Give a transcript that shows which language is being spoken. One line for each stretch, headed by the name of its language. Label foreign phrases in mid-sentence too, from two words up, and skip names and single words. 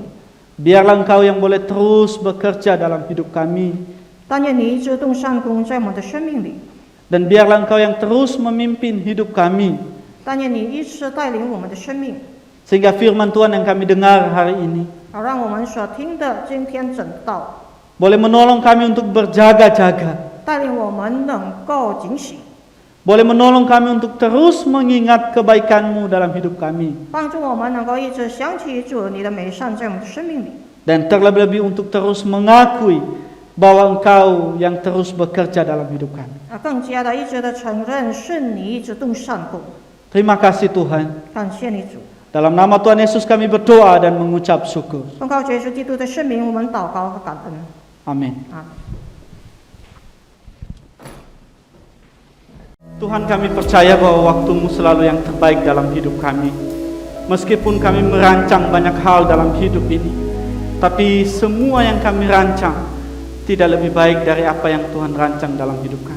Indonesian: biarlah Engkau yang boleh terus bekerja dalam hidup kami,
Chinese: 但愿你一直动善功在我们的生命里，
Indonesian: dan biarlah Engkau yang terus memimpin hidup kami,
Chinese: 但愿你一直带领我们的生命，
Indonesian: sehingga firman Tuhan yang kami dengar hari ini
Chinese: 好让我们所听的今天整道，
Indonesian: boleh menolong kami untuk berjaga-jaga,
Chinese: 带领我们能够警醒，
Indonesian: boleh menolong kami untuk terus mengingat kebaikan-Mu dalam hidup kami,
Chinese: 帮助我们能够一直想起主你的美善在我们的生命里，
Indonesian: dan terlebih-lebih untuk terus mengakui bahwa Engkau yang terus bekerja dalam hidup kami.
Chinese: 更加的一直的承认是你一直动善功。
Indonesian: Terima kasih Tuhan.
Chinese: 感谢你主，
Indonesian: Dalam nama Tuhan Yesus kami berdoa dan mengucap syukur.
Chinese: 奉靠主耶稣基督的圣名，我们祷告和感恩。
Indonesian: Amin. 啊， Tuhan, kami percaya bahwa waktu-Mu selalu yang terbaik dalam hidup kami. Meskipun kami merancang banyak hal dalam hidup ini, tapi semua yang kami rancang tidak lebih baik dari apa yang Tuhan rancang dalam hidup kami.